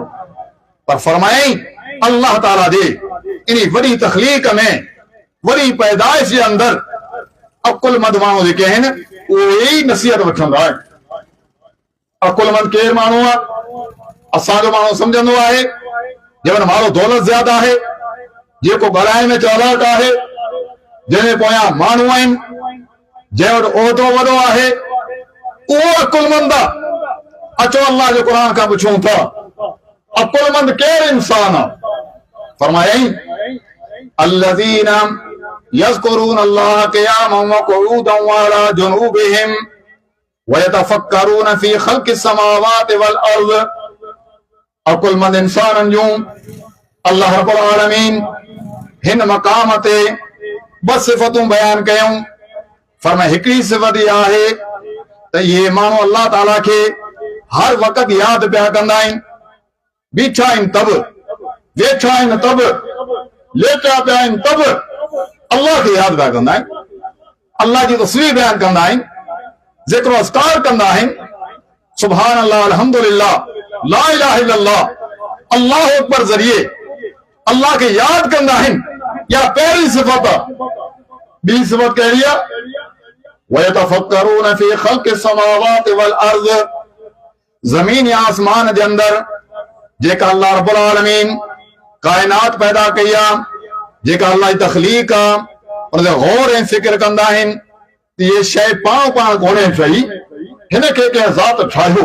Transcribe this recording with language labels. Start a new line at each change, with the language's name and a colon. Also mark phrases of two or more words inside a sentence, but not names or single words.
Sindhi: पर फरमाई अल्लाह ताला जे इन वॾी तख़लीक़ में, वॾी पैदाइश जे अंदर अकुलमंद माण्हू जेके आहिनि उहे ई नसीहत वठंदा आहिनि। अकुलमंद केरु माण्हू आहे? असांजो माण्हू सम्झंदो आहे जंहिं वटि मालो दौलत ज्यादा आहे, जेको ॻाल्हाइण में चालाक आहे, जंहिंजे पोयां माण्हू आहिनि, जंहिं वटि उहिदो वॾो आहे, उहो अकुलमंद आहे। अचो अल्लाह जो क़ुरान खां पुछूं था अकुलमंद केरु इंसान आहे?
Arabic: फरमायई الذين يذكرون الله قياما و قعودا و على جنوبهم و يتفكرون في خلق السماوات و الأرض.
Sindhi: अकुलमंद इंसाननि जूं
Arabic: الله رب العالمين
Sindhi: हिन मक़ाम ते ॿ सिफ़तूं बयान कयूं। फरमाए हिकिड़ी सिफ़त इहा आहे त इहे माण्हू अल्लाह ताला खे हर वक़्त यादि पिया कंदा आहिनि, बीठा आहिनि तब, वेठा आहिनि तब, लेटा पिया आहिनि तब अल्लाह खे यादि पिया कंदा आहिनि, अल्लाह जी तस्वीर बयान कंदा आहिनि, ज़िक्र अस्कार कंदा आहिनि,
Arabic: سبحان الله، الحمد لله، لا إله إلا الله، الله أكبر
Sindhi: ज़रिए अल्लाह खे यादि कंदा आहिनि। या पहिरीं सिफ़त आहे। ॿी सिफ़त कहिड़ी आहे?
Arabic: ويتفكرون في خلق السماوات و الأرض.
Sindhi: ज़मीन या आसमान जे अंदर जेका
Arabic: الله رب العالمين
Sindhi: कायनात पैदा कई आहे, जेका अल्लाह जी तख़लीक़ आहे, उन ते गौर ऐं फिक्र कंदा आहिनि त इहे शइ पाण कोन्हे ठही, हिन खे कंहिं ज़ात ठाहियो।